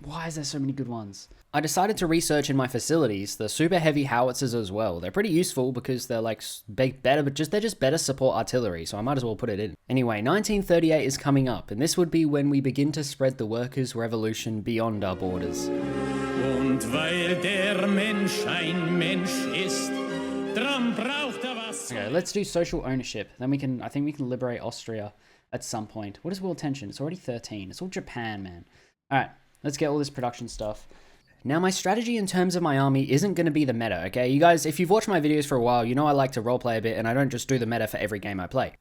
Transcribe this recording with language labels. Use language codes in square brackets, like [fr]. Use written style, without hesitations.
[en] Why is there so many good ones? I decided to research in my facilities the super heavy howitzers as well. They're pretty useful because they're like better, but they're just better support artillery, so I might as well put it in. Anyway, 1938 is coming up, and this would be when we begin to spread the workers' revolution beyond our borders. [de] Und weil der Mensch ein Mensch ist, drum braucht was. [en] Okay, let's do social ownership. Then I think we can liberate Austria at some point. What is world tension? It's already 13. It's all Japan, man. All right, let's get all this production stuff. Now, my strategy in terms of my army isn't going to be the meta, okay? You guys, if you've watched my videos for a while, you know I like to roleplay a bit, and I don't just do the meta for every game I play.